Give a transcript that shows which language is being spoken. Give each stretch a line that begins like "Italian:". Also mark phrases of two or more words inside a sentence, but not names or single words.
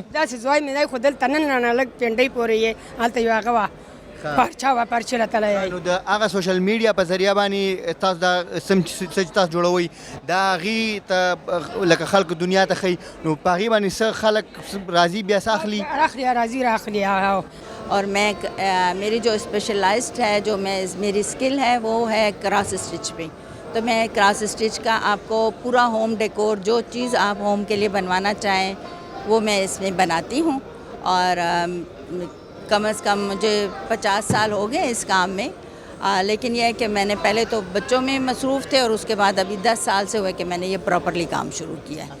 Pashto: داسې زوی مې دی خو دلته نن رانه لږ پنډۍ پورې یې هلته یو هغه وه پرچه وه پرچې راته نو د هغه
English: social media
Pashto: په ذریعه باندې تاسو دا څه چې تاسو جوړوئ دا هغې ته لکه خلکو دنیا ته ښیي نو په هغې باندې څه خلک راځي بیا څه اخلي راځي راخلي
Urdu: اور میں میری جو اسپیشلائزڈ ہے جو میری اسکل ہے وہ ہے
English: cross stitch
Urdu: پہ تو میں
English: cross stitch
Urdu: کا آپ کو پورا
English: home decor
Urdu: جو چیز آپ ہوم کے لیے بنوانا چاہیں وہ میں اس میں بناتی ہوں اور کم از کم مجھے 50 سال ہو گئے اس کام میں لیکن یہ ہے کہ میں نے پہلے تو بچوں میں مصروف تھے اور اس کے بعد ابھی 10 سال سے ہوئے کہ میں نے یہ پراپرلی کام شروع کیا ہے